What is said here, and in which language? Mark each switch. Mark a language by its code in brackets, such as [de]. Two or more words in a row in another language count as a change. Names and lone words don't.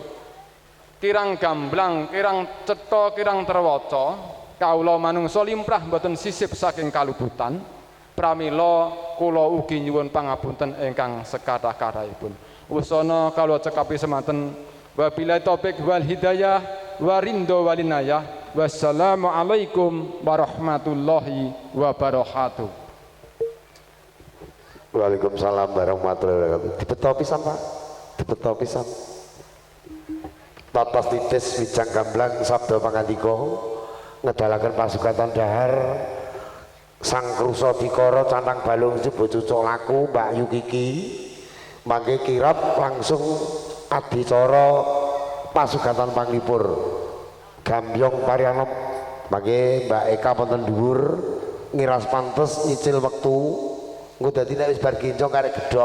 [jv] Kirang gamblang, kirang cetha, kirang terwaca, kawula manungsa limrah mboten sisip saking kaluputan. Pramila kula ugi nyuwun pangapunten ingkang sekathah-kathahipun. Wusana kawula cekapi semanten. [ar] وبالله التوفيق والهداية والرضا والعناية. والسلام عليكم ورحمة الله وبركاته. وعليكم السلام ورحمة الله وبركاته. [jv] Dibeto pisan Pak, dibeto pisan. Totos titis wijang gamblang sabda pangandika ngedalaken pasukatan dahar sang krusa dikara cantang balung jebo cucuk laku Mbak Yukiki mangke kirap langsung adicara pasugatan panglipur Gambyong Parianom mangke Mbak Eka wonten dhuwur ngiras pantes nyicil wektu engko dadi nek wis bar kincong karek gedhok.